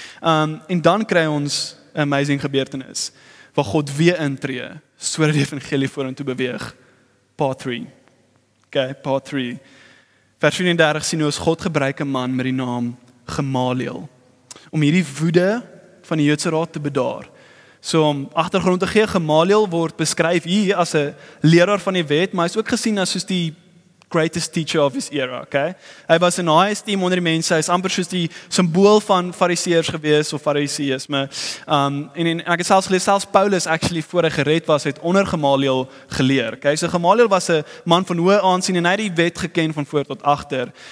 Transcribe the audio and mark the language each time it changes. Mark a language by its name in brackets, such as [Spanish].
[Afrikaans] En dan kry ons 'n amazing gebeurtenis, waar God weer intree, sodat die evangelie vorentoe beweeg. [English] Part 3. Okay, part 3. [Afrikaans] Vers 34 sien ons God gebruik 'n man met die naam Gamaliel, om hierdie woede van die Joodse Raad te bedaar. So om agtergrond te gee, Gamaliel word beskryf hier as 'n leraar van die wet, maar hy is ook gesien as soos die [English] greatest teacher of his era, okay? [Afrikaans] Hy was [English] in high esteem [Afrikaans] onder die mense, hy is amper soos die symbool van fariseërs gewees, of fariseïsme. En ek het selfs gelees, selfs Paulus actually voor hy gered was, het onder Gamaliel geleer, okay? So Gamaliel was 'n man van hoë aansien, en hy het die wet geken van voor tot agter.